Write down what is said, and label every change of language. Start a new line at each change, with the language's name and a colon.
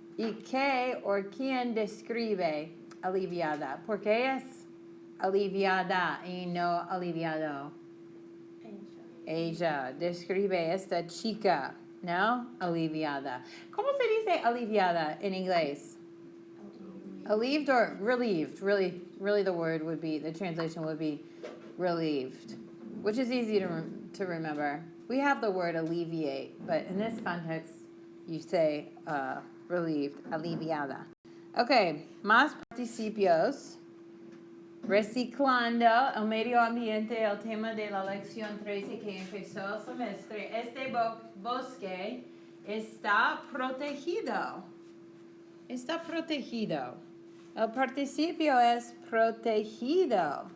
Spanish: ¿Y qué o quién describe aliviada? ¿Por qué es aliviada y no aliviado? Ella describe esta chica, ¿no? Aliviada. ¿Cómo se dice aliviada en inglés?
English: Relieved or relieved? Really the word would be, the translation would be relieved, which is easy to remember. We have the word alleviate, but in this context, you say relieved, aliviada.
Spanish: Okay, más participios. Reciclando el medio ambiente, el tema de la lección 13 que empezó el semestre. Este bosque está protegido. Está protegido. El participio es protegido.